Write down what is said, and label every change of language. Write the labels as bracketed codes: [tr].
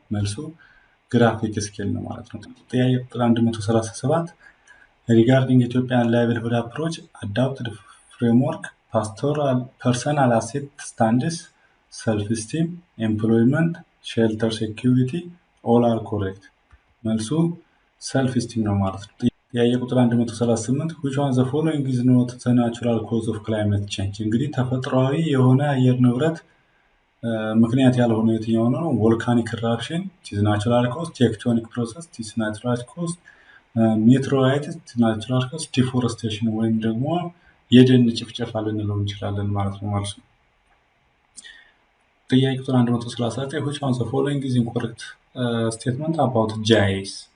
[am] መልሱ ግራፊክ ስኬል ነው ማለት ነው። ጥያቄ ቁጥር 137 [en] regarding Ethiopian livelihood approach, adopted framework, pastoral, personal asset standards, self-esteem, employment, shelter security, all are correct. [am] መልሱ self-esteem ነው ማለት ነው። ጥያቄ ቁጥር 138 [en] which one of the following is not the natural cause of climate change? [am] እንግዲህ ተፈጥሯዊ የሆነ አየር ንብረት ምክንያት ያልሆነ የትኛው ነው? [en] ቮልካኒክ ኢራፕሽን is natural cause, tectonic process is natural cause, meteorites is natural cause, deforestation [am] ወይም ደግሞ የደን ጭፍጨፋ ልንለው እንችላለን ማለት ነው ማለት ነው። ጥያቄ ቁጥር 139 [en] which one of the following is incorrect statement about GIS?